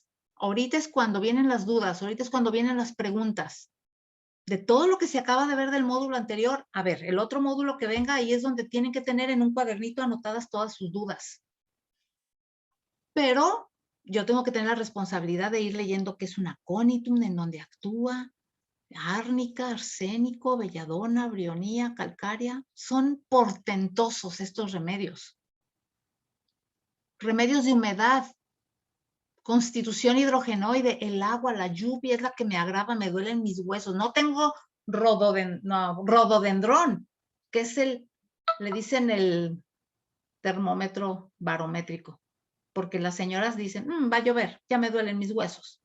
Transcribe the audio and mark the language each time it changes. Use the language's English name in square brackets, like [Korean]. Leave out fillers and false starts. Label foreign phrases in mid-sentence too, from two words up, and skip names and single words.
[Spanish] Ahorita es cuando vienen las dudas, ahorita es cuando vienen las preguntas. De todo lo que se acaba de ver del módulo anterior, a ver, el otro módulo que venga, ahí es donde tienen que tener en un cuadernito anotadas todas sus dudas. Pero yo tengo que tener la responsabilidad de ir leyendo qué es un aconitum, en dónde actúa, árnica, arsénico, belladona, brionía, calcárea. Son portentosos estos remedios. Remedios de humedad, constitución hidrogenoide, el agua, la lluvia es la que me agrava, me duelen mis huesos. No tengo rododendrón, que es le dicen el termómetro barométrico, porque las señoras dicen, va a llover, ya me duelen mis huesos.